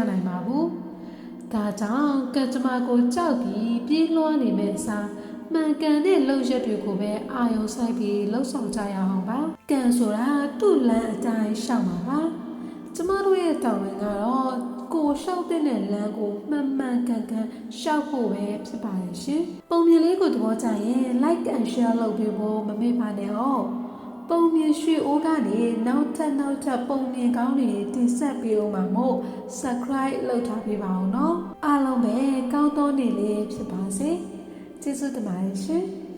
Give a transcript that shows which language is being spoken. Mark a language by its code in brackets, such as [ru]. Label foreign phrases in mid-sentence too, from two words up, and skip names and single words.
[my] နိုင်ပါဘူး။ဒါကြောင့်ကံကြမ္မာကိုကြောက်ပြီးပြေးလွှားနေမဲ့အစားမှန်ကန်တဲ့လှုပ်ရက်တွေကိုပဲအာရုံစိုက် ပြီးလှုပ်ဆောင်ကြရအောင်ပါကံဆိုတာသူ့လမ်းအတိုင်းရှောက်မှာပါကျမတို့ရဲ့တောင်းဝင်ကတော့ကိုရှောက်တဲ့လမ်းကိုမှန်မှန်ကန်ကန်ရှောက်ဖို့ပဲဖြစ်ပါတယ်ရှင်ပုံမြင်လေးကိုသဘောကျရင် [en] like and share [my] လုပ်ပေးဖို့မမေ့ပါနဲ့ဟောပုံမြင်ရွှေအိုးကနေနောက်ထပ်ပုံမြင်ကောင်းတွေတင်ဆက်ပေးအောင်ပါမို့ subscribe လုပ်ထားပေးပါအောင်နော်အားလုံးပဲကောင်းသောနေ့လေးဖြစ်ပါစေကျေးဇူးတင်ပါတယ်ရှင်